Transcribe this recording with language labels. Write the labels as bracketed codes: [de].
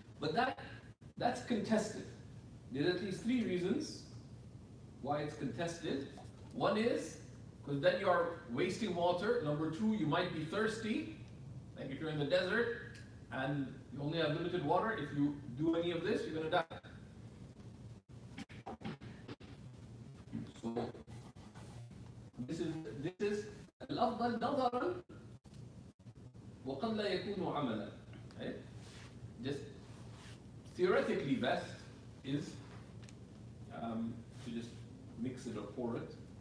[en] But that's contested. There's at least 3 reasons why it's contested. One is because then you are wasting water. Number 2, you might be thirsty. Like if you're in the desert and you only have limited water, if you do any of this, you're going to die. So this is [ar] الأفضل نظرا وقد لا يكون عملا. [en] Right? Just theoretically best is to just mix it or pour it.